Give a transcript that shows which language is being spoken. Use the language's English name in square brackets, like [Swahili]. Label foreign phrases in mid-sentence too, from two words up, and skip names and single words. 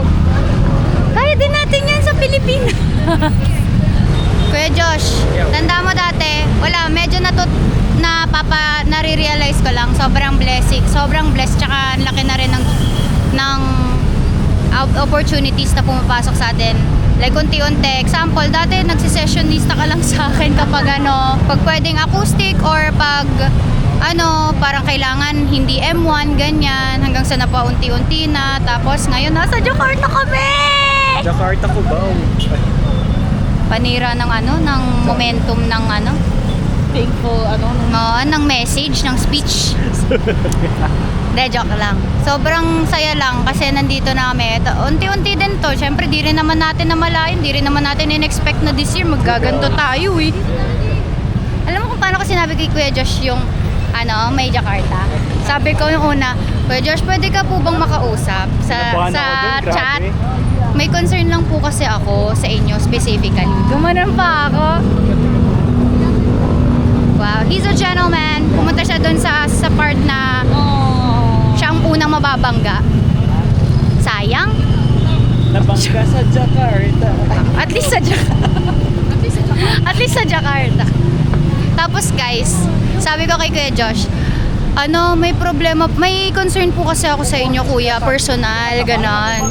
[Filipino] Kaya din natin yan sa Pilipinas. Kuya Josh, tanda mo dati, wala, medyo nare-realize ko lang, sobrang blessing, sobrang blessed, tsaka ang laki na rin ng opportunities na pumapasok sa atin. Like, unti-unti. Example, dati nagsisessionista ka lang sa akin kapag pag pwedeng acoustic or pag parang kailangan hindi M1, ganyan, hanggang sa napaunti-unti na. Tapos ngayon, nasa Jakarta kami! Jakarta ko ba? Panira ng ng momentum ng Thankful, ng message, ng speech. De, joke lang. Sobrang saya lang kasi nandito na kami. Unti-unti din to. Siyempre, di rin naman natin namalayan. Di rin naman natin in-expect na [English] this year [Filipino] maggaganto tayo eh. Alam mo kung paano ko sinabi kay Kuya Josh yung may Jakarta? Sabi ko yung una, Kuya Josh, pwede ka po bang makausap sa chat? May concern lang po kasi ako sa inyo specifically. Gumanon pa ako. [English] Wow, he's a gentleman. [Filipino] Pumunta siya doon sa part na siya ang unang mababangga. Sayang. Nabangga sa Jakarta. At least sa Jakarta. At least sa Jakarta. Tapos guys, sabi ko kay Kuya Josh, may problema, may concern po kasi ako sa inyo, kuya, personal, ganon.